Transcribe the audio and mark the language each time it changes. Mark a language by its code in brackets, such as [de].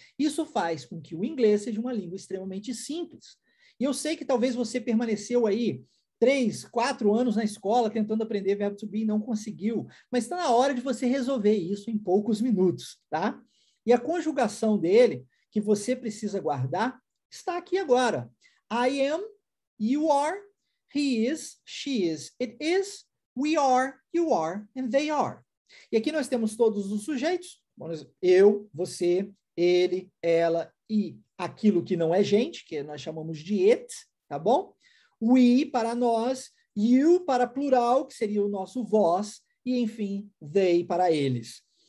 [pt] Isso faz com que o inglês seja uma língua extremamente simples. E eu sei que talvez você permaneceu aí 3, 4 anos na escola tentando aprender verbo to be e não conseguiu, mas está na hora de você resolver isso em poucos minutos, tá? E a conjugação dele, que você precisa guardar, está aqui agora. [en] I am, you are, he is, she is, it is, we are, you are, and they are. [pt] E aqui nós temos todos os sujeitos, eu, você, ele, ela e aquilo que não é gente, que nós chamamos de it, tá bom? We para nós, you para plural, que seria o nosso vós, e enfim, they para eles.